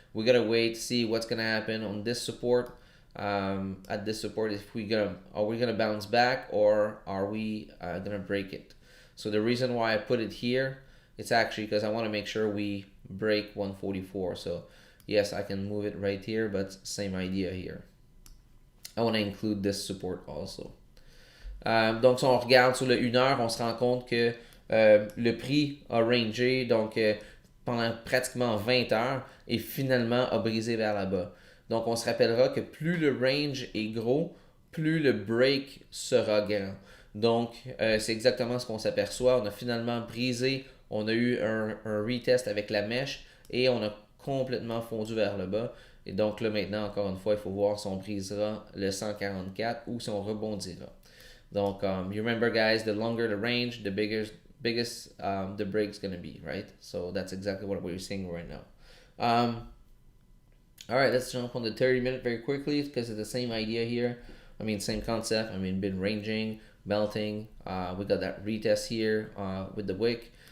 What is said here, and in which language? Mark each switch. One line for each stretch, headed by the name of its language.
English: We gotta wait to see what's gonna happen on this support. At this support, if are we gonna bounce back or are we gonna break it? So the reason why I put it here, it's actually because I want to make sure we break 144. So yes, I can move it right here, but same idea here. I want to include this support also.
French: Donc si on regarde sur le 1 heure, on se rend compte que le prix a rangé donc pendant pratiquement 20 heures et finalement a brisé vers la bas. Donc on se rappellera que plus le range est gros, plus le break sera grand. Donc c'est exactement ce qu'on s'aperçoit. On a finalement brisé, on a eu un retest avec la mèche et on a complètement fondu vers le bas. Et donc là maintenant, encore une fois, il faut voir si on brisera le 144 ou si on rebondira.
English: Donc, you remember guys, the longer the range, the biggest the break's gonna be, right? So that's exactly what we're seeing right now. All right, let's jump on the 30-minute very quickly because it's the same idea here. I mean, same concept. I mean, been ranging, melting. We got that retest here with the wick.